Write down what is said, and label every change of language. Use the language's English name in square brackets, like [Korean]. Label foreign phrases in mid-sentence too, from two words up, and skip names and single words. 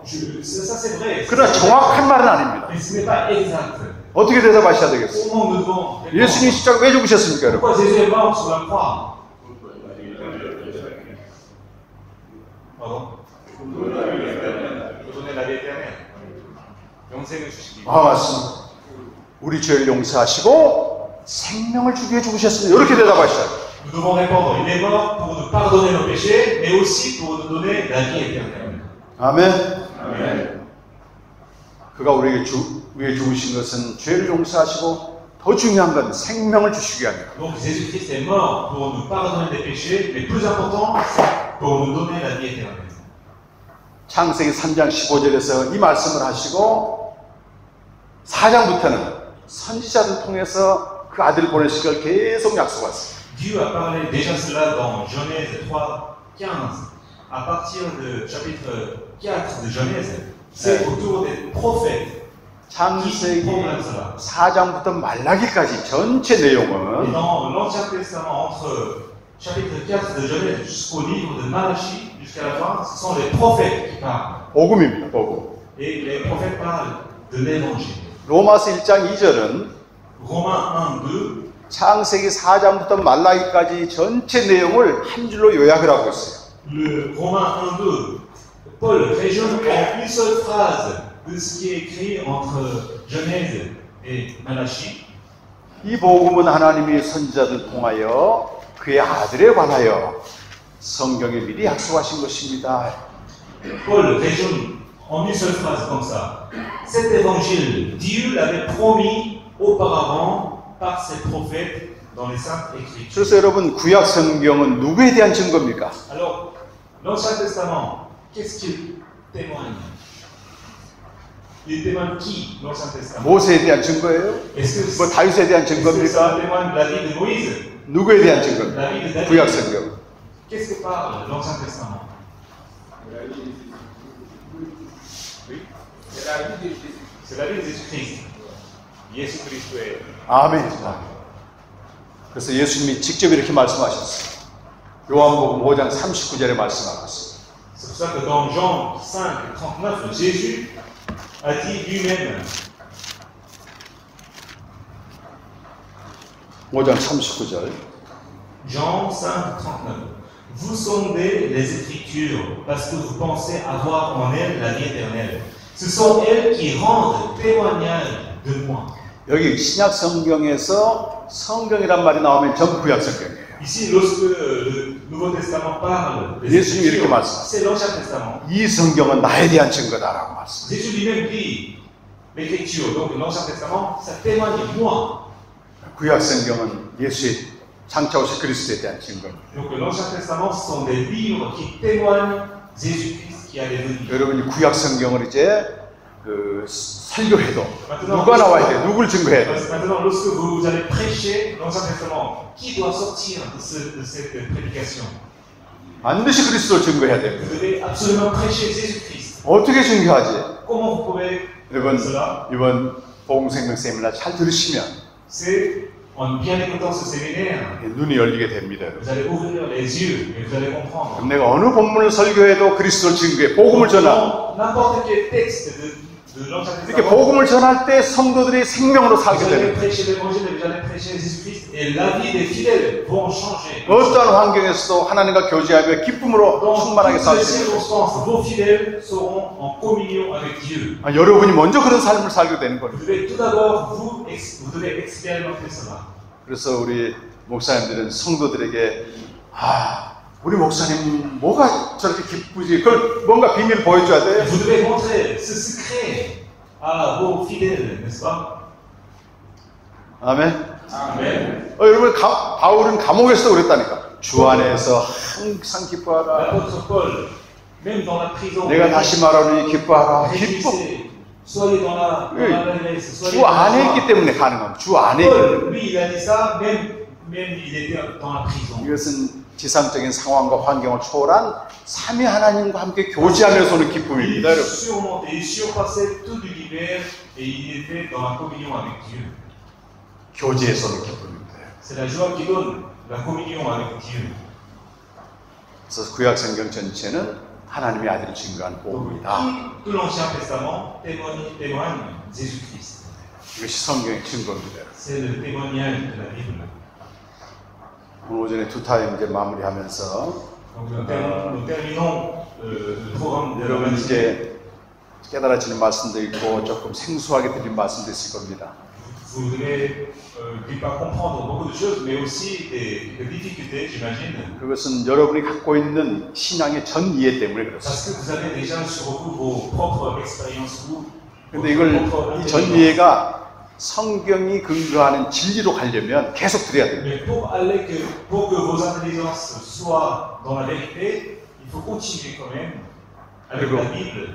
[French] Ça c'est vrai. [Korean] 그러나 정확한 말은 아닙니다. [French] Mais ce n'est pas exact. [Korean] 어떻게 대답하셔야 되겠어요? [French] Comment nous devons répondre? [Korean] 예수님이 십자가 왜 죽으셨습니까, 여러분? [French] Pourquoi Jésus est mort sur la croix? Pardon? Pour donner la vie éternelle. [Korean] 영생을 주시기 위해. 맞습니다. 우리 죄를 용서하시고 생명을 주기 위해 죽으셨습니다. 이렇게 대답하셔야 돼요. [French] Nous devons répondre, il est mort pour nous pardonner nos péchés, mais aussi pour nous donner la vie éternelle. [Korean] 아멘. [French] Amen. [Korean] 그가 우리에게 위해 죽으신 것은 죄를 용서하시고 더 중요한 건 생명을 주시기 위함이에요. [French] Donc Jésus-Christ est mort pour nous pardonner des péchés, mais plus important, c'est pour nous donner la vie éternelle. [Korean] 창세기 3장 15절에서 이 말씀을 하시고 4장부터는 선지자를 통해서 그 아들을 보내실 걸 계속 약속하셨어요. [French] Dieu a parlé déjà cela dans Genèse 3:15. À partir du chapitre 4 de Genèse, c'est autour des prophètes. [Korean] 창세기 4장부터 말라기까지 전체 [French] Et [Korean] 내용은 [French] dans l'Ancien Testament, entre chapitre 4 de Genèse jusqu'au livre de Malachie, jusqu'à la fin, ce sont les prophètes qui parlent. [Korean] 복음입니다. 복음. [French] Et les prophètes parlent de l'évangile. [Korean] 로마서 1장 2절은 [French] Romains 1:2. [Korean] 창세기 4장부터 말라기까지 전체 내용을 한 줄로 요약을 하고 있어요. [French] Le Romains 1:2, Paul résume en une seule phrase de ce qui est écrit entre Genèse et Malachie. [Korean] 이 복음은 하나님이 선지자들 통하여 그의 아들에 관하여 성경에 미리 약속하신 것입니다. [French] Paul résume en une seule phrase comme ça. Cet évangile, Dieu l'avait promis auparavant par ses prophètes dans les Saintes Écritures. [Korean] 그래서 여러분 구약 성경은 누구에 대한 증거입니까? [French] Alors, l'Ancien Testament, qu'est-ce qu'il témoigne? Il témoigne qui, l'Ancien Testament? [Korean] 모세에 대한 증거예요? [French] Est-ce [Korean] 뭐 [French] que [Korean] 다윗에 대한 [French] ça [Korean] 증거입니까? [French] témoigne de la vie de Moïse? [Korean] 누구에 대한 증거입니까? [French] La vie de David? [Korean] 구약 성경. [French] Qu'est-ce que parle l'Ancien Testament? Oui? C'est la vie de Jésus-Christ. [Korean] 예수 그리스도의. 아멘. 그래서 예수님이 직접 이렇게 말씀하셨어요. 요한복음 5장 39절에 말씀하고 있습니다. [French] C'est pour ça que dans Jean 5:39, Jésus a dit lui-même. [Korean] 5장 39절. [French] Jean 5:39. Vous sondez les Écritures parce que vous pensez avoir en elles la vie éternelle. Ce sont elles qui rendent témoignage de moi. [Korean] 여기 신약 성경에서 성경이란 말이 나오면 전부 구약 성경이에요. [French] Ici, lorsque le Nouveau Testament parle des [Korean] 예수님이 이렇게 [French] Écritures, [Korean] 말씀하세요. [French] c'est l'Ancien Testament. [Korean] 이 성경은 나에 대한 증거다라고 말씀해요. [French] Jésus lui-même dit l'Écriture, donc l'Ancien Testament, ça témoigne moi. [Korean] 구약 성경은 예수의 장차 오실 그리스도에 대한 증거입니다. [French] Donc l'Ancien Testament, ce sont des livres qui témoignent Jésus-Christ qui allait venir. [Korean] 여러분이 구약 성경을 이제 그 설교해도 누가 나와야 돼? 누굴 증거해야 돼? [French] Maintenant, lorsque vous allez prêcher l'Ancien Testament, qui doit sortir de cette prédication? [Korean] 반드시 그리스도를 증거해야 됩니다. [French] Vous devez absolument prêcher Jésus-Christ. [Korean] 어떻게 증거하지? [French] Comment vous pouvez [Korean] 여러분 [French] faire cela? [Korean] 이번 복음생명 세미나 잘 들으시면 [French] C'est en bien écoutant ce séminaire, [Korean] 눈이 열리게 됩니다. [French] vous allez ouvrir les yeux et vous allez comprendre. [Korean] 내가 어느 본문을 설교해도 그리스도를 증거해 복음을 전하. [French] N'importe quel texte de l'Ancien [Korean] 이렇게 [French] Testament. [Korean] 복음을 전할 때 성도들이 생명으로 살게 [French] Vous allez [Korean] 되는 [French] prêcher l'évangile, vous allez prêcher Jésus-Christ, et la vie des fidèles vont changer. [Korean] 어떠한 환경에서도 하나님과 교제하며 기쁨으로 [French] Dans [Korean] 충만하게 [French] toutes [Korean] 살 [French] les [Korean] 수 있는 [French] circonstances, vos fidèles seront en communion avec Dieu. [Korean] 여러분이 먼저 그런 삶을 살게 되는 거예요. [French] Vous devez tout d'abord, vous devez expérimenter cela. [Korean] 그래서 우리 목사님들은 성도들에게 우리 목사님 뭐가 저렇게 기쁘지? 그걸 뭔가 비밀을 보여줘야 돼. [French] Vous devez montrer ce secret à vos fidèles, n'est-ce pas? [Korean] 아멘. [French] Amen. [Korean] 여러분 바울은 감옥에서도 그랬다니까. 주 안에서 항상 기뻐하라. [French] L'apôtre Paul, même dans la prison, [Korean] 내가 다시 말하노니 기뻐하라. 기뻐. [French] réjouissez, soyez dans la l'allégresse, soyez [Korean] 주 [French] dans la [Korean] 안에 [French] joie. [Korean] 있기 때문에 가능합니다. 주 안에 있기 때문에. [French] Paul, lui, il a dit ça, même il était dans la prison. [Korean] 이것은 지상적인 상황과 환경을 초월한 삼위 하나님과 함께 교제하면서 오는 기쁨입니다. [French] Il [Korean] 여러분. [French] surmontait, il surpassait tout l'univers et il était dans la communion avec Dieu. [Korean] 교제에서 오는 기쁨입니다. [French] C'est la joie qui donne la communion avec Dieu. [Korean] 그래서 구약 성경 전체는 하나님의 아들을 증거한 복음이다. [French] Tout l'Ancien Testament témoigne Jésus-Christ. [Korean] 이것이 성경의 증거입니다. [French] C'est le témoignage de la Bible. [Korean] 오늘 오전에 두 타임 이제 마무리하면서 [French] Donc nous terminons le programme de la [Korean] 여러분 [French] matinée. [Korean] 이제 깨달아지는 말씀도 있고 조금 생소하게 드린 말씀도 있을 겁니다. [French] Vous devez quelque part comprendre beaucoup de choses, mais aussi des difficultés, j'imagine. [Korean] 그것은 여러분이 갖고 있는 신앙의 전 이해 때문에 그렇습니다. [French] Parce que vous avez déjà sur vous vos propres expériences, [Korean] 근데 이걸 이 전 이해가 성경이 근거하는 진리로 가려면 계속 들어야 됩니다. [French] Mais pour que vos intelligences soient dans la vérité, il faut continuer quand même avec la Bible.